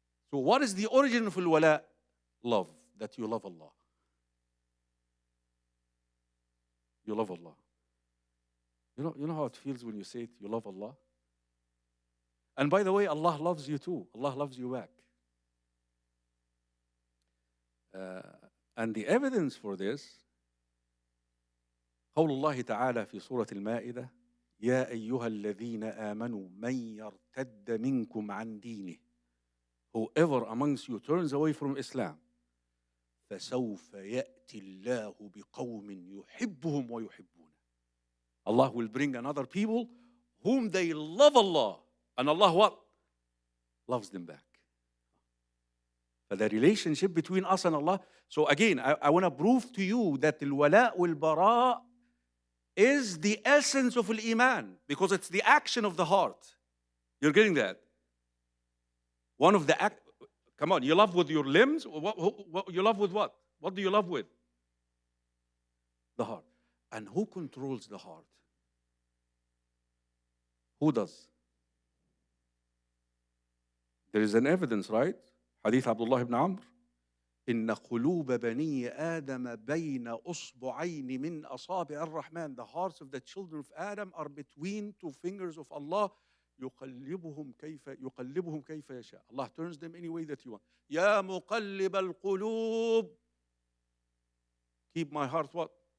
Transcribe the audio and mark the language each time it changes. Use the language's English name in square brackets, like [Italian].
[English] So what is the origin of al-wala? Love. That you love Allah. You love Allah. You know how it feels when you say it, you love Allah? And by the way, Allah loves you too. Allah loves you back. And the evidence for this, [Arabic] قول الله تعالى في سورة المائدة, يا أيها الذين آمنوا من يرتد منكم عن دينه. [English] Whoever amongst you turns away from Islam, [Arabic] فسوف يأتي الله بقوم يحبهم ويحبونه. [English] Allah will bring another people whom they love Allah, and Allah what? Loves them back. But the relationship between us and Allah. So again, I want to prove to you that al-wala wal-bara is the essence of al-iman, because it's the action of the heart. You're getting that? One of the come on, you love with your limbs? What you love with what? What do you love with? The heart. And who controls the heart? Who does? There is an evidence, right? Hadith Abdullah ibn Amr. [Arabic] إن قلوب بني آدم بين أصبعين من أصابع الرحمن. [English] The hearts of the children of Adam are between two fingers of Allah. [Arabic] يقلبهم كيف يشاء. [English] Allah turns them any way that you want. [Arabic] يا مقلب القلوب. [English] Keep my heart what?